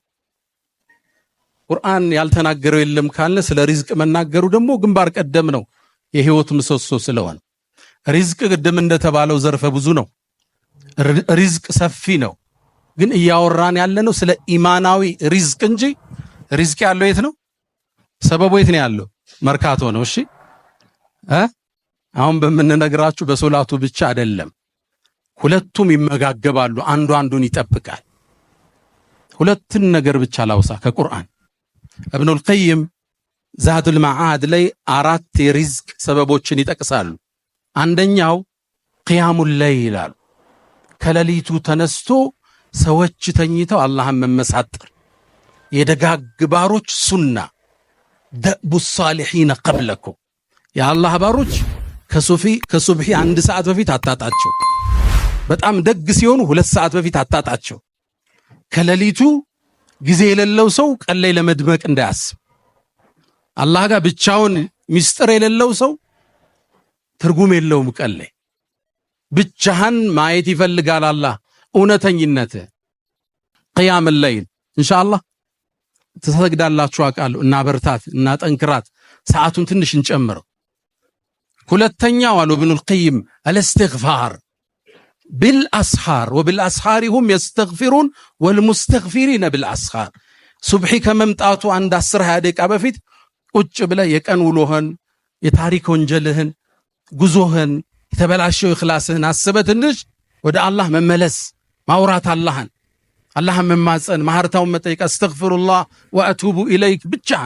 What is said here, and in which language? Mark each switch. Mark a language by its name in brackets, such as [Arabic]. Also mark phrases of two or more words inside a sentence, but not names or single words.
[Amharic] ቁርአን ያልተናገረው የለም ካለ ስለ ሪዝቅ መናገሩ ደግሞ ግንባር ቀደም ነው የህይወት ምሰሶ ስለሆነ ሪዝቅ ቅድም እንደተባለው ዘርፈ ብዙ ነው ሪዝቅ ሰፊ ነው ግን እያወራን ያለነው ስለ ኢማናዊ ሪዝቅ እንጂ ሪዝቅ ያለው የት ነው ሰበቡ የት ነው ያለው መርካቶ ነው እሺ አሁን በመነግራችሁ በሶላቱ ብቻ አይደለም ሁለቱም ይመጋገባሉ አንዱ አንዱን ይጠብቃል ሁለቱን ነገር ብቻ ላውሳ ከቁርአን ابن القيم زاد المعاد ላይ 4 የሪዝቅ ሰበቦችን ይጠቅሳሉ አንደኛው [Arabic] قيام الليل [Amharic] ከሌሊቱ ተነስቶ ሰዎች ተኝተው አላህን መመሳጠር የደጋግ ባሮች ሱና دأب [Arabic] الصالحين قبلكم يا الله [Amharic] ባሮች ከሱብሂ 1 ሰዓት በፊት አታጣቸው በጣም ደግ ሲሆኑ 2 ሰዓት በፊት አታጣቸው ከሌሊቱ ጊዜ የሌለው ሰው ቀለይ ለመድመቅ እንዳያስብ አላህ ጋር ብቻውን ሚስጥር የሌለው ሰው ትርጉም የለውም ቀለይ ብቻህን ማየት ይፈልጋል አላህ እውነተኝነት [Arabic] قيام الليل [Amharic] ኢንሻአላህ ተሰግዳላችሁ አቃሉ እና በርታት እና ጠንክራት ሰዓቱን ትንሽ እንጨምረው ሁለተኛው አሉ ኢብኑል ቀይም አልእስትግፋር [Arabic] بالأسحار وبالأسحار هم يستغفرون والمستغفرين بالأسحار [Amharic] ሱብሒ ከመምጣቱ አንድ 10 ደቂቃ በፊት ቁጭ ብለህ የቀን ውሎህን የታሪክ ወንጀልህን ጉዞህን የተበላሸው ኢኽላስህን አስበህ ትንሽ ወደ አላህ መመለስ ማውራት አላህን መማፀን ማህርታውን መጠየቅ [Arabic] أستغفر الله وأتوب إليك [Amharic] ብቻ